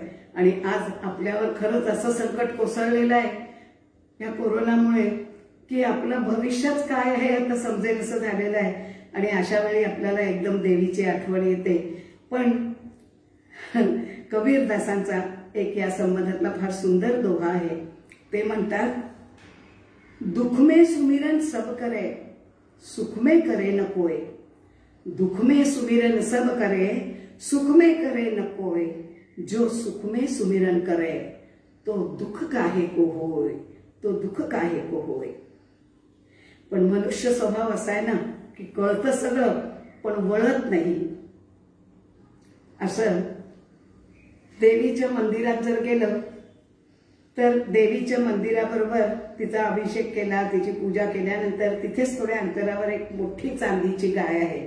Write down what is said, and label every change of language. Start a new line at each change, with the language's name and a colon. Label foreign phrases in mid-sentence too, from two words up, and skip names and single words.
Marathi: आणि आज आपल्यावर खरंच असं संकट कोसळलेलं आहे या कोरोनामुळे की आपलं भविष्यच काय आहे आता समजेल असं झालेलं आहे. आणि अशा वेळी आपल्याला एकदम देवीची आठवण येते. पण कबीरदासांचा एक या संबंधातला फार सुंदर दोहा आहे. ते म्हणतात,
Hindi: दुख में सुमिरन सब करे सुख में करे न कोय. दुख में सुमिरन सब करे सुख में करे न कोय. जो सुख में सुमिरन करे तो दुख काहे को होय, तो दुख काहे को होय.
Marathi: पण मनुष्य स्वभाव असा आहे ना की कळतं सगळं पण वळत नाही. असं देवीच्या मंदिरात जर गेलं तर देवीच्या मंदिराबरोबर तिचा अभिषेक केला, तिची पूजा केल्यानंतर तिथेच थोड्या अंतरावर एक मोठी चांदीची गाय आहे.